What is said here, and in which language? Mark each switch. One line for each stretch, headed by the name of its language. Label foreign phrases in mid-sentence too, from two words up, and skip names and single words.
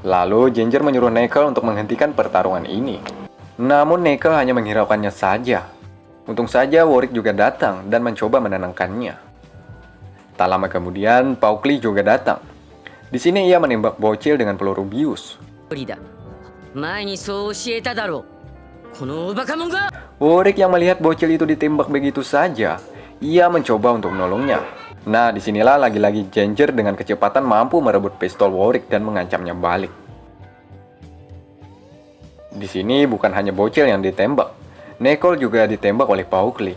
Indonesian: Lalu Ginger menyuruh Nickel untuk menghentikan pertarungan ini. Namun Nickel hanya menghiraukannya saja. Untung saja Warwick juga datang dan mencoba menenangkannya. Tak lama kemudian, Paukley juga datang. Di sini ia menembak bocil dengan peluru bius.
Japanese: 無理だ前にそう教えただろうこのバカモンが
Indonesian: Warwick yang melihat bocil itu ditembak begitu saja, ia mencoba untuk menolongnya. Nah, disinilah lagi-lagi Ginger dengan kecepatan mampu merebut pistol Warwick dan mengancamnya balik. Di sini bukan hanya bocil yang ditembak, Nickel juga ditembak oleh Paukley.